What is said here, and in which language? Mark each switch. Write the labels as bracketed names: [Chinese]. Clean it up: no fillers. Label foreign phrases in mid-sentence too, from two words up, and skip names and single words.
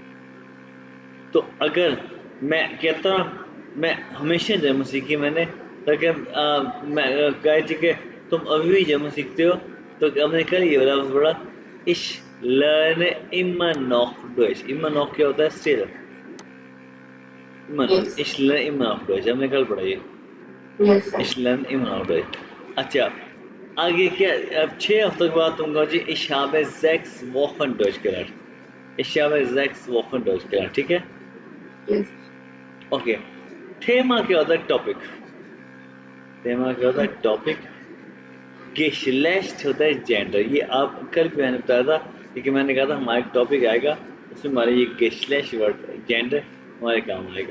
[Hindi] तो अगर मैं कहता हूँ मैं हमेशा जर्मन सीखी मैंने, ताकि मैं कहे थी कि तुम अभी भी जर्मन सीखते हो, तो हमने कल ये वाला बड़ा, [German] Ich lerne immer noch Deutsch, immer noch [Hindi] क्या होता है, स्टिल, [German] immer noch, [Hindi] Yes. [German] Ich lerne immer noch Deutsch, [Hindi] हमने कल पढ़ा ये, [English] Yes, sir. [German] Ich lerne immer noch Deutsch. [Hindi] अच्छा, आगे क्या, अब 6 हफ्तों के बाद तुम कहो जी, [German] इश habe 6 Wochen Deutsch gelernt, इश habe 6 Wochen Deutsch gelernt, [Hindi] ठीक है। Yes. ओके, थेमा क्या होता है, टॉपिक, थेमा क्या होता है, टॉपिक। गेशलेस्ट होता है जेंडर, ये आप कल भी मैंने बताया था, क्योंकि मैंने कहा था हमारा एक टॉपिक आएगा उसमें हमारे ये गेशलेस्ट वर्ड जेंडर हमारे काम आएगा।